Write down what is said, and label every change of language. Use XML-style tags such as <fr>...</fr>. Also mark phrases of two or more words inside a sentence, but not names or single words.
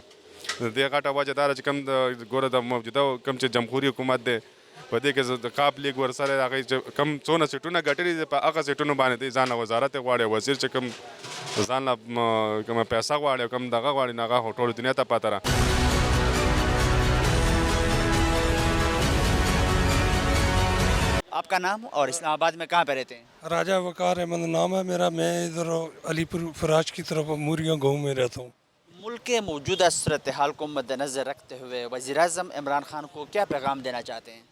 <ps>د دې غټه وجه دا ده چې کوم د ګوره د موجوده کوم چې جمهوري حکومت دی په دې کې د کاپ لیګ ورسره هغې کم څونه سیټونه ګټلي دي په هغه سیټونو باندې دی ځان له وزارت یې غواړي وزیر چې کوم ځان له کومه پیسه غواړي او کوم دغه غواړي نو هغه خو ټولو دنیا ته پاته ده.</ps> <ur>آپ کا نام اور اسلام آباد میں کہاں پہ رہتے ہیں؟ راجہ وقار احمد نام ہے میرا. میں ادھر علی پور فراج کی طرف موریاں گاؤں میں رہتا ہوں. ملک کے موجودہ صورتحال کو مد نظر رکھتے ہوئے وزیر اعظم عمران خان کو کیا پیغام دینا چاہتے ہیں؟</ur>